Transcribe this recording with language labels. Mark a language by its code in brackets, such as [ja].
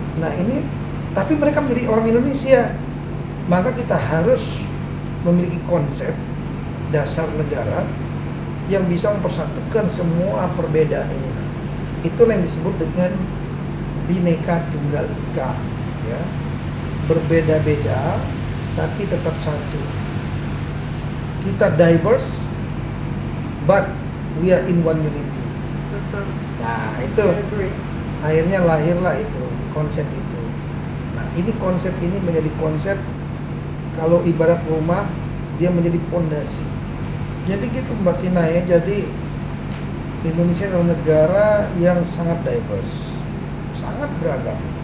[id] Nah, ini tapi mereka menjadi orang Indonesia. Maka kita harus memiliki konsep dasar negara yang bisa mempersatukan semua perbedaan ini. Itulah yang disebut dengan Bhinneka Tunggal Ika, ya. Berbeda-beda tapi tetap satu. Kita [en] diverse but we are in one unity. [id] Betul. Nah, itu akhirnya lahirlah itu konsep itu. Nah, ini konsep ini menjadi konsep, kalau ibarat rumah, dia menjadi pondasi. Jadi gitu Mbak Tina, ya. Jadi Indonesia adalah negara yang sangat diverse, sangat beragam.